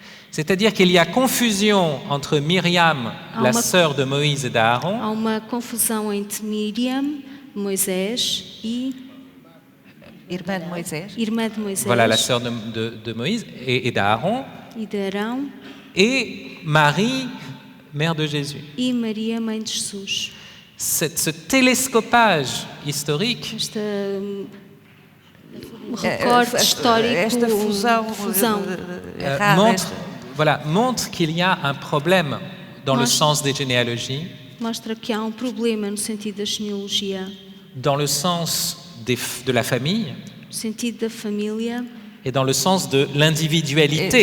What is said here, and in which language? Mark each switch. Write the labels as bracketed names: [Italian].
[French] C'est-à-dire qu'il y a confusion entre Myriam, la sœur de Moïse et d'Aaron, [Portuguese] Há uma confusão entre Miriam, Moisés e irmã de Moisés, irmã de Moisés [French] voilà la sœur de Moïse et d'Aaron, [Portuguese] e de Arão, [French] et Marie, mère de Jésus. [Portuguese] e Maria, mãe de Jesus. [French] Ce télescopage historique [Portuguese] Esta recorte histórico, esta fusão errada, [French] montre qu'il y a un problème dans le sens des généalogies, [Portuguese] mostra que há um problema no sentido da genealogia, [French] dans le sens de la famille [Portuguese] no sentido da família [French] et dans le sens de l'individualité,